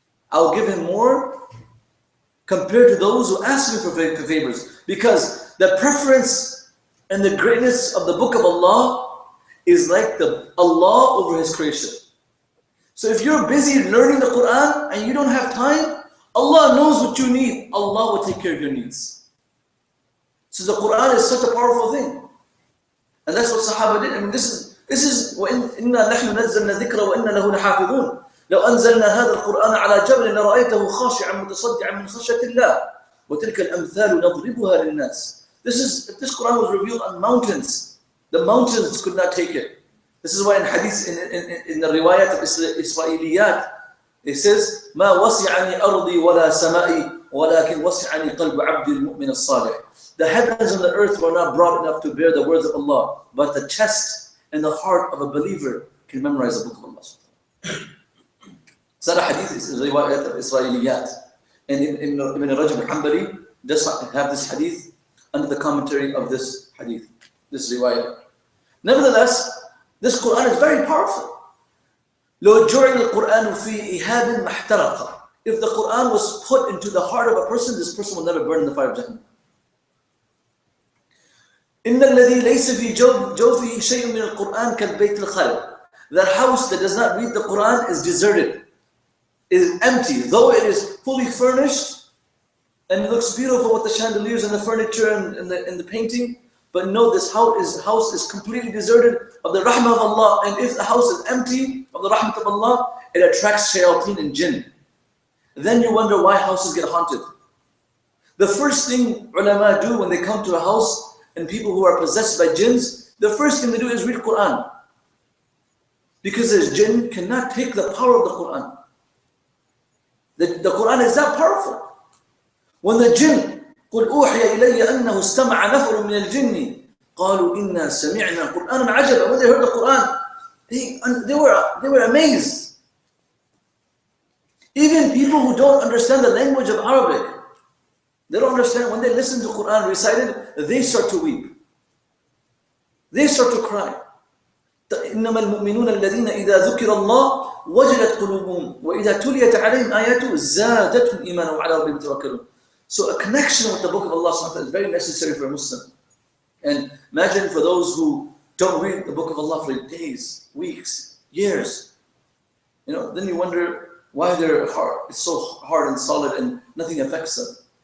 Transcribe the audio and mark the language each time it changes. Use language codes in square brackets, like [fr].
[en] I will give him more compared to those who ask me for favors, because the preference and the greatness of the book of Allah is like the Allah over His creation. So if you're busy learning the Quran and you don't have time, Allah knows what you need. Allah will take care of your needs. So the Quran is such a powerful thing. And that's what Sahaba did. I mean, this is [ar] وَإِنَّا نَحْنُ نَزَّلْنَا الذِّكْرَ وَإِنَّا لَهُ لَحَافِظُونَ لو أنزلنا هذا القرآن على جبل لرأيته خاشعا متصدعا من خشية الله وتلك الأمثال نضربها للناس. [en] If this Quran was revealed on mountains, the mountains could not take it. This is why in hadith, in the riwayat of Israeliyat, it says, [ar] ما وسعني أرضي ولا سمائي ولكن وسعني قلب عبد المؤمن الصالح. [en] The heavens and the earth were not broad enough to bear the words of Allah, but the chest and the heart of a believer can memorize the book of Allah. It's not a hadith, it's a riwayat of Israeliyat. And Ibn Rajab al-Hanbali does have this hadith under the commentary of this hadith, this riwayat. Nevertheless, this Quran is very powerful. [ar] لو جعل القرآن في إهاب محترق. [en] If the Quran was put into the heart of a person, this person will never burn in the fire of Jahannam. [ar] إن الذي ليس في جوفه شيء من القرآن كالبيت الخالي. [en] That house that does not read the Quran is deserted, is empty, though it is fully furnished and it looks beautiful with the chandeliers and the furniture and the painting. But no, this house is completely deserted of the rahmah of Allah. And if the house is empty of the rahmah of Allah, it attracts shayateen and jinn. Then you wonder why houses get haunted. The first thing ulama do when they come to a house and people who are possessed by jinns, the first thing they do is read Quran. Because the jinn cannot take the power of the Quran. The Quran is that powerful. When the jinn, [ar] قُلْ أُوحِيَ إِلَيَّ أَنَّهُ اسْتَمَعَ نَفَرٌ مِنَ الْجِنِّ قَالُوا إِنَّا سَمِعْنَا قُرْآنًا عَجَبًا. [en] When they heard the Quran, they were amazed. Even people who don't understand the language of Arabic, they don't understand. When they listen to Quran recited, they start to weep. They start to cry. [ar] إنما المؤمنون الذين إذا ذكر الله وجلت قلوبهم وإذا تليت عليهم آياته زادتهم إيمانا وعلى ربهم يتوكلون. [en] So a connection with the book of Allah subhanahu wa ta'ala is very necessary for a Muslim. And imagine for those who don't read the book of Allah for days, weeks, years. Then you wonder why their heart is so hard and solid and nothing affects them.